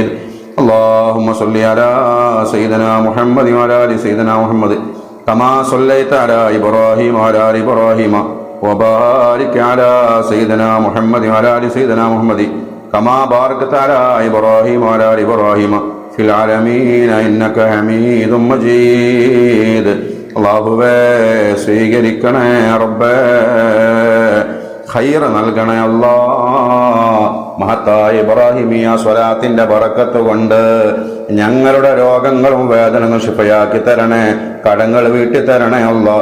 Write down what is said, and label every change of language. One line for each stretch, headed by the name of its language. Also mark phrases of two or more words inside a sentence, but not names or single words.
Arabic: اللهم صل على سيدنا محمد وعلى آل سيدنا محمد كما صليت على إبراهيم وعلى آل إبراهيم وبارك على سيدنا محمد وعلى آل سيدنا محمد كما باركت على إبراهيم وعلى آل إبراهيم في العالمين إنك حميد مجيد.
Malayalam: അല്ലാഹുവേ സ്വീകരിക്കണേ റബ്ബേ. ഖൈർ നൽകണേ അല്ലാഹ്. മഹത്തായ ഇബ്രാഹിമിയ സ്വലാത്തിന്റെ ബറക്കത്ത് കൊണ്ട് ഞങ്ങളുടെ രോഗങ്ങളും വേദനകളും ശിഫയാക്കി തരണേ. കടങ്ങൾ വീട്ടി തരണേ അല്ലാഹ്.